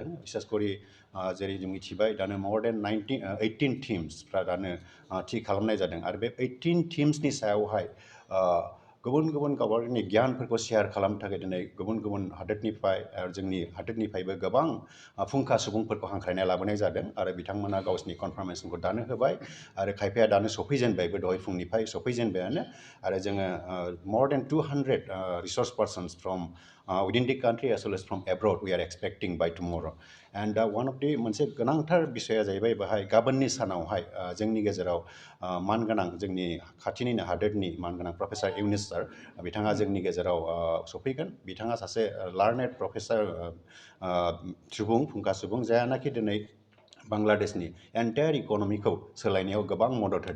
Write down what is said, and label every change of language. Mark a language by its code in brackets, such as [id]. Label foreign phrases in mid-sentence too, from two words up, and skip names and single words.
[brx] बिसेसकरि जेरै जों मिथिबाय दानो [en] more than [brx] 18 टिम्सफ्रा दानो थि खालामनाय जादों आरो बे 18 टिम्सनि सायावहाय गुबुन गुबुन गावबागावनि गियानफोरखौ शेयार खालामनो थाखाय दिनै गुबुन गुबुन हादोरनिफ्राय जोंनि हादोरनिफ्रायबो गोबां फुंखा सुबुंफोरखौ हांख्रायनाय लाबोनाय जादों आरो बिथांमोना गावसिनि कनफार्मेशनखौ दानो होबाय आरो खायफाया दानो सफैजेनबायबो दहाय फुंनिफ्राय सफैजेनबायानो आरो जोङो [en] more than [brx] 200 [en] resource persons from within the country as well as from abroad we are expecting by tomorrow and one of the [brx] मोनसे गोनांथार बिषया जाहैबाय बाहाय गाबोननि सानावहाय जोंनि गेजेराव मानगोनां जोंनि खाथिनिनो हादोरनि मानगोनां प्रफेसर इउनिस सार बिथाङा जोंनि गेजेराव सफैगोन। बिथाङा सासे [en] learned professor [brx] सुबुं फुंखा सुबुं जायानाखि दिनै बांलादेशनि [en] entire economy [brx] सोलायनायाव गोबां मदद होदों।